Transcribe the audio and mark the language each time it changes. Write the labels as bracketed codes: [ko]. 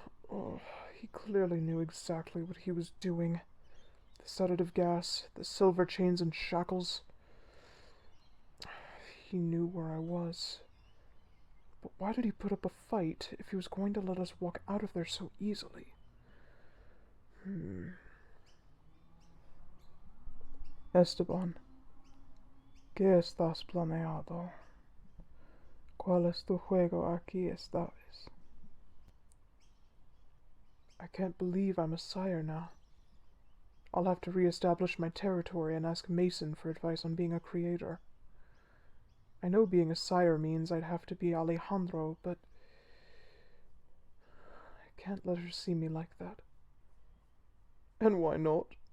[en] Oh, he clearly knew exactly what he was doing. The sedative gas, the silver chains and shackles. He knew where I was. But why did he put up a fight if he was going to let us walk out of there so easily? [es] Esteban, ¿qué estás planeado? ¿Cuál es tu juego aquí esta vez? [en] I can't believe I'm a sire now. I'll have to re-establish my territory and ask Mason for advice on being a creator. I know being a sire means I'd have to be Alejandro, but I can't let her see me like that. And why not?